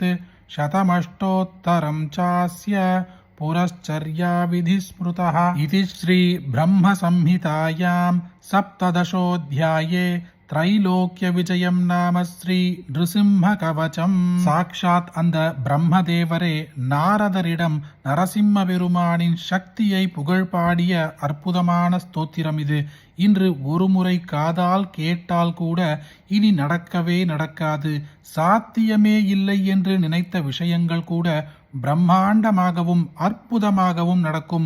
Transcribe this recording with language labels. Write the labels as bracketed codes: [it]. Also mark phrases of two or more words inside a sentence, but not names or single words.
[sa] शतमष्टोत्तरं चास्य पुरश्चर्याविधिः स्मृतः. इति श्रीब्रह्मसंहितायां सप्तदशोऽध्याये त्रैलोक्यविजयं नाम श्री नृसिंह कवचம். [ta] சாக்ஷாத் அந்த பிரம்மதேவரே நாரதரிடம் நரசிம்ம பெருமானின் சக்தியை புகழ் பாடிய அற்புதமான ஸ்தோத்திரம் இது. இன்று ஒருமுறை காதால் கேட்டால் கூட இனி நடக்கவே நடக்காது, சாத்தியமே இல்லை என்று நினைத்த விஷயங்கள் கூட பிரம்மாண்டமாகவும் அற்புதமாகவும் நடக்கும்.